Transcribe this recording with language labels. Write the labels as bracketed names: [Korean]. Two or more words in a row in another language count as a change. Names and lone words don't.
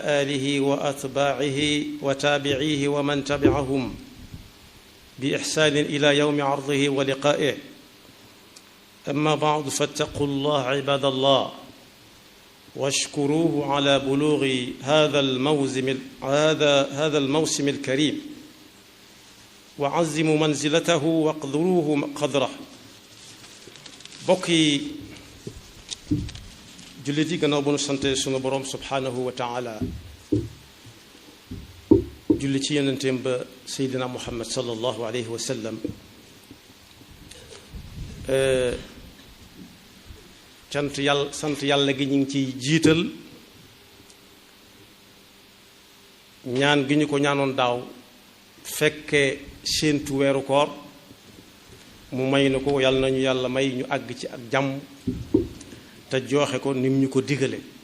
[Arabic] آله وأتباعه وتابعيه ومن تبعهم بإحسان إلى يوم عرضه ولقائه أما بعد فاتقوا الله عباد الله واشكروه على بلوغ هذا الموسم الكريم وعزموا منزلته واقدروه قدره بقي [Wolof] jullit yi gannaaw bu nu sante sunu boroom [Arabic] سبحانه وتعالى [Wolof] julli ci yonenteem ba seydina muhammad [Arabic] صلى الله عليه وسلم [Wolof] sant yàlla gi ñu ngi ciy jiital ñaan gi ñu ko ñaanoon daaw fekke séentu weeru koor mu may na ko yàlla nañu yàlla may ñu àgg ci ak jàmm te joxe ko nim ñu ko digale